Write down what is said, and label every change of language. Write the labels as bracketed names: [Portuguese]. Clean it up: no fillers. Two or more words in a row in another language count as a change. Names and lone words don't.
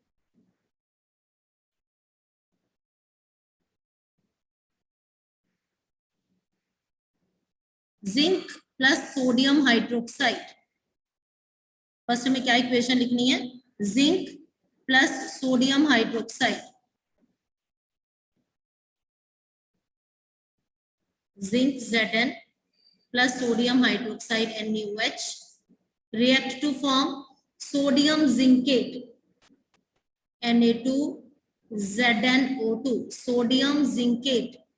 [English] Zinc plus sodium hydroxide. [Hindi] फर्स्ट में क्या इक्वेशन लिखनी है? [English] Zinc plus sodium hydroxide. Zinc Zn plus sodium hydroxide NaOH react to form sodium zincate Na2 ZnO2, sodium zincate.